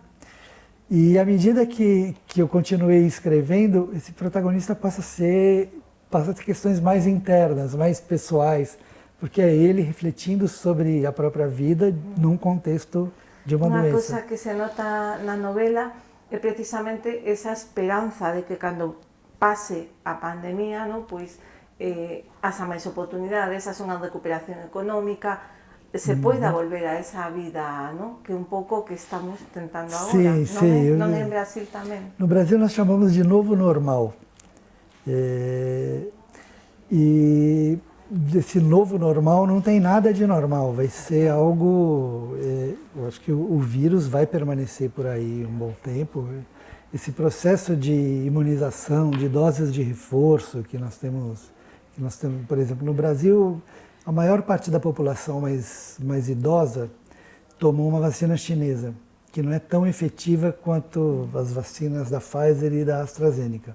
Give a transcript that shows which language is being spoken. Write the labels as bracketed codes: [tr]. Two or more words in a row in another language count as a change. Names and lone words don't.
[pt] E à medida que eu continuei escrevendo, esse protagonista passa a ter questões mais internas, mais pessoais, porque é ele refletindo sobre a própria vida num contexto de uma doença. [gl] Uma coisa que se nota na novela é precisamente essa esperança de que quando pase a pandemia, ¿no? Pues haxa máis oportunidades, haxa unha recuperación económica, [es] se pueda [gl] volver a esa vida, ¿no? Que un pouco que estamos tentando agora. [pt] Sim, sim. [gl] Non é en Brasil tamén? [pt] No Brasil nós chamamos de novo normal. E esse novo normal não tem nada de normal, vai ser algo... eu acho que o vírus vai permanecer por aí um bom tempo. Esse processo de imunização, de doses de reforço que nós temos, por exemplo, no Brasil, a maior parte da população mais idosa tomou uma vacina chinesa, que não é tão efetiva quanto as vacinas da Pfizer e da AstraZeneca.